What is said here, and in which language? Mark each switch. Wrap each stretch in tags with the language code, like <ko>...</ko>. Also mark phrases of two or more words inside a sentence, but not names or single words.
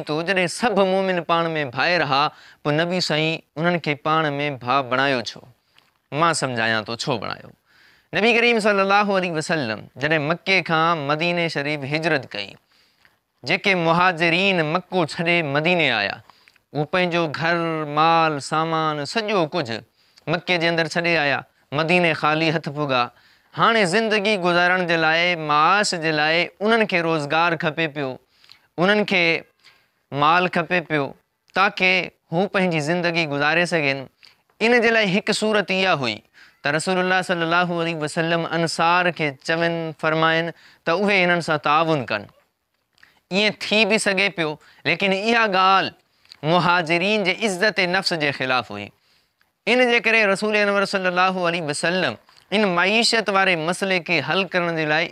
<sd>तो जॾहिं सभु मोमिन पाण में भाइ रहा पोइ नबी साईं उन्हनि खे पाण में भा बणायो छो मां सम्झायां थो छो बणायो नबी करीम</sd> <ar>صلى الله عليه وسلم</ar> <sd>जॾहिं मके खां मदीने शरीफ़ हिजरत कई जेके मुहाजिरीन मक्को छॾे मदीने आया उहे पंहिंजो घर माल सामान सॼो कुझु मके जे अंदरि छॾे आया मदीने ख़ाली हथ पुॻा हाणे ज़िंदगी गुज़ारण जे लाइ माश जे लाइ उन्हनि खे रोज़गार खपे पियो उन्हनि खे माल खपे पियो ताकी हू पंहिंजी ज़िंदगी गुज़ारे सघनि इन जे लाइ हिकु सूरत इहा हुई त रसूलुल्लाह</sd> <ar>صلى الله عليه وسلم</ar> <sd>अंसार खे चवनि फरमाइनि त उहे इन्हनि सां ताउन कनि ईअं थी बि सघे पियो लेकिन इहा ॻाल्हि मुहाजिरीन जे इज़्ज़त नफ़्स जे ख़िलाफ़ु हुई इन जे करे रसूल अनवर</sd> <ar>صلى الله عليه وسلم</ar> <sd>इन मईशत वारे मसइले खे हल करण जे लाइ</sd>